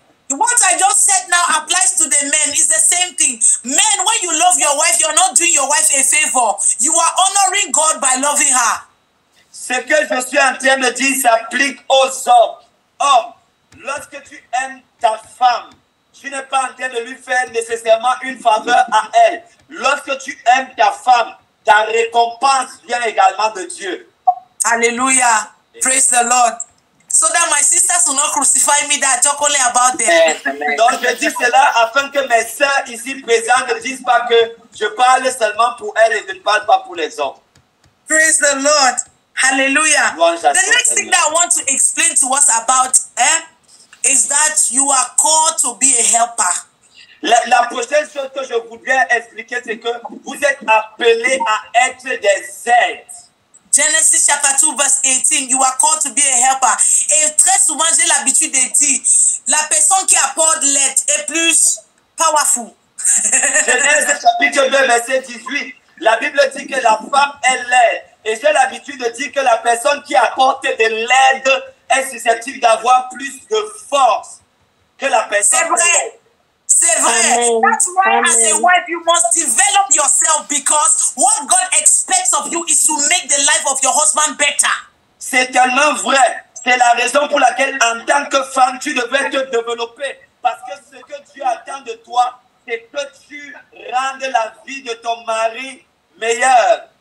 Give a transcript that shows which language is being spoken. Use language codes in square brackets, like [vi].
[en] What I just said now applies to the men. It's the same thing. Men, when you love love your wife, you're not doing your wife a favor. You are honoring God by loving her. [fr] Ce que je suis en train de dire s'applique aux hommes. Homme, lorsque tu aimes ta femme, tu n'es pas en train de lui faire nécessairement une faveur à elle. Lorsque tu aimes ta femme, ta récompense vient également de Dieu. [en] Hallelujah. Praise the Lord. So that my sisters will not crucify me that I talk only about them. [fr] Donc je dis cela afin que mes sœurs ici présentes ne disent pas que je parle seulement pour elles et je ne parle pas pour les hommes. [en] Praise the Lord. Hallelujah. The next thing that I want to explain to us about is that you are called to be a helper. [fr] La prochaine chose que je voudrais expliquer, c'est que vous êtes appelés à être des aides. [en] Genesis chapter 2 verse 18, you are called to be a helper. [fr] Et très souvent, j'ai l'habitude de dire, la personne qui apporte l'aide est plus powerful. Genèse chapitre 2 verset 18, la Bible dit que la femme est l'aide. Et j'ai l'habitude de dire que la personne qui apporte de l'aide est susceptible d'avoir plus de force que la personne. C'est vrai. C'est vrai. [en] That's why as a wife you must develop yourself because what God expects of you is to make the life of your husband better. [fr] C'est tellement vrai. C'est la raison pour laquelle en tant que femme tu devrais te développer. Parce que ce que Dieu attend de toi, c'est que tu rendes la vie de ton mari meilleure.